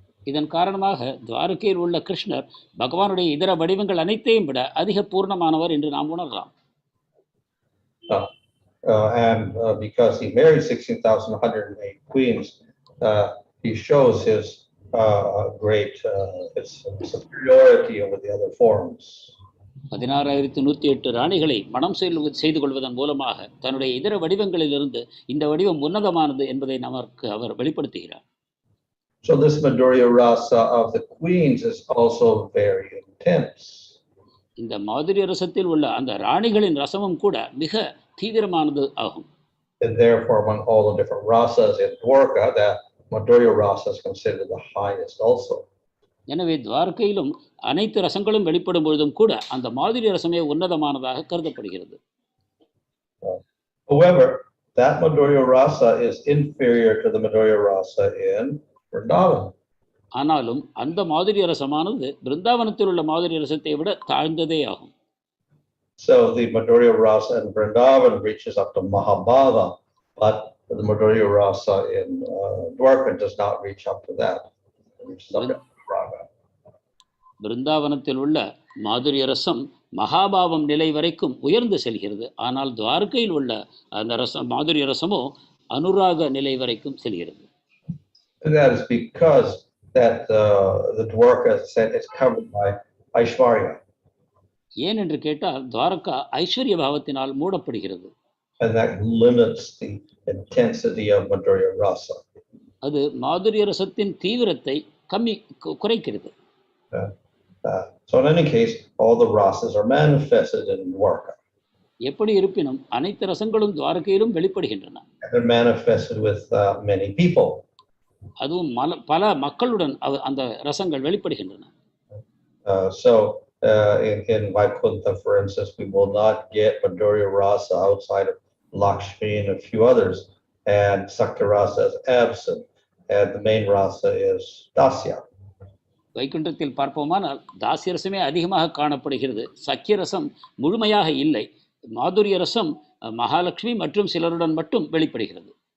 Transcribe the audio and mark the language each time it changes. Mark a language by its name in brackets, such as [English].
[Tamil] இதன் காரணமாக துவாரகையில் உள்ள கிருஷ்ணர் பகவானுடைய இதர வடிவங்கள் அனைத்தையும் விட அதிக பூர்ணமானவர் என்று நாம் உணரலாம். [English] And because he married 16,108 queens, he shows his great his superiority over the other forms. [Tamil] 16,108 ராணிகளை மனம் செய்து கொள்வதன் மூலமாக தன்னுடைய இதர வடிவங்களிலிருந்து இந்த வடிவம் உன்னதமானது என்பதை நமக்கு அவர் வெளிப்படுத்துகிறார். [English] So this Madhurya rasa of the queens is also very intense. [Tamil] இந்த மாதுரிய ரசத்தில் உள்ள அந்த ராணிகளின் ரசமும் கூட மிக தீவிரமானது ஆகும். [English] And therefore, among all the different rasas in Dwaraka, that Madhurya rasa is considered the highest also. [Tamil] எனவே துவாரகையிலும் அனைத்து ரசங்களும் வெளிப்படும் பொழுதும் கூட அந்த மாதுரிய ரசமே உன்னதமானதாக கருதப்படுகிறது. [English] However, that Madhurya rasa is inferior to the Madhurya rasa in Vrindavan. [Tamil] ஆனாலும் அந்த மாதுரிய ரசமானது பிருந்தாவனத்தில் உள்ள மாதுரிய ரசத்தை விட தாழ்ந்ததே ஆகும். [English] So the Madhurya rasa in Vrindavan reaches up to Mahabhava, but the Madhurya rasa in Dwaraka does not reach up to that. It reaches up to Dwaraka. [Tamil] பிருந்தாவனத்தில் உள்ள மாதுரிய ரசம் மகாபாவம் நிலை வரைக்கும் உயர்ந்து செல்கிறது. ஆனால் துவாரகையில் உள்ள அந்த ரசம் மாதுரிய ரசமோ அனுராக நிலை வரைக்கும் செல்கிறது. [English] And that is because that the Dwaraka is covered by Aishwarya. [Tamil] ஏன் என்று கேட்டால் துவாரகா ஐஸ்வர்ய பாவத்தினால் மூடப்படுகிறது. [English] And that limits the intensity of Madhurya rasa. [Tamil] அது மாதுரிய ரசத்தின் தீவிரத்தை குறைக்கிறது. [English] So in any case, all the rasas are manifested in Dwaraka. [Tamil] எப்படி இருப்பினும் அனைத்து ரசங்களும் துவாரகையிலும் வெளிப்படுகின்றன. [English] They're manifested with many people. [Tamil] அதுவும் பல மக்களுடன் அந்த ரசங்கள் வெளிப்படுகின்றன. [English] So in Vaikuntha, for instance, we will not get Madhurya rasa outside of Lakshmi and a few others, and Sakya rasa is absent, and the main rasa is Dasya. [Tamil] வைகுண்டத்தில் பார்ப்போமானால் தாசிய ரசமே அதிகமாக காணப்படுகிறது. சக்கிய ரசம் முழுமையாக இல்லை. மாதுரிய ரசம் மகாலட்சுமி மற்றும் சிலருடன் மட்டும் வெளிப்படுகிறது.